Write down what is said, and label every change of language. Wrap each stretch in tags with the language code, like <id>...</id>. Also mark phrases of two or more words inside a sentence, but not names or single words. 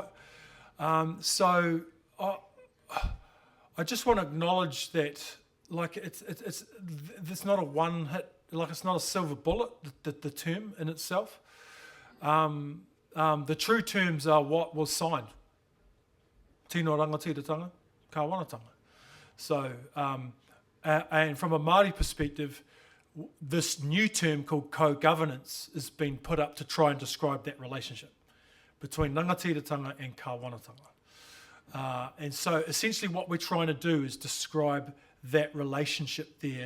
<en>So I just want to acknowledge that, like, it's not a one hit, like it's not a silver bullet, the term in itself. The true terms are what was signed.</en> <mi>Tino rangatiratanga, kawanatanga.</mi> <en>So, and from a Māori perspective, this new term called co-governance has been put up to try and describe that relationship between rangatiratanga and kāwanatanga. And so essentially what we're trying to do is describe that relationship there.</en>